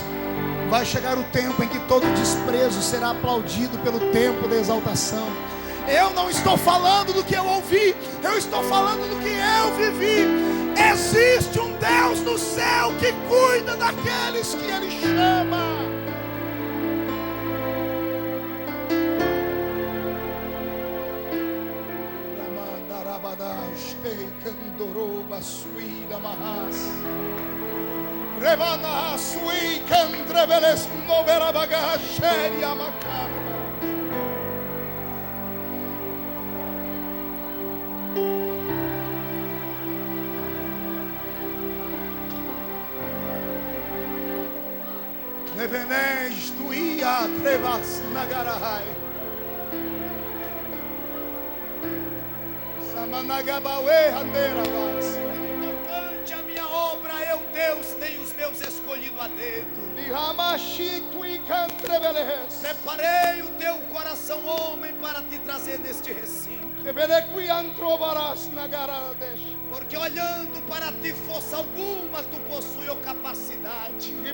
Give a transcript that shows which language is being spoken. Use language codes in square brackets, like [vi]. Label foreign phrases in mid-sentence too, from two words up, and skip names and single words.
[pt] Vai chegar o tempo em que todo desprezo será aplaudido pelo tempo da exaltação. Eu não estou falando do que eu ouvi, eu estou falando do que eu vivi. Existe um Deus no céu que cuida daqueles que Ele chama. Rebana sui candreveles novera bagageria macarba. Nevenes tuia trevas nagarai. Samanagabawe handera vas. A minha obra, eu, Deus, tenho os meus escolhido a dedo. Preparei o teu coração, homem, para te trazer neste recinto. Porque olhando para ti, força alguma tu possui capacidade.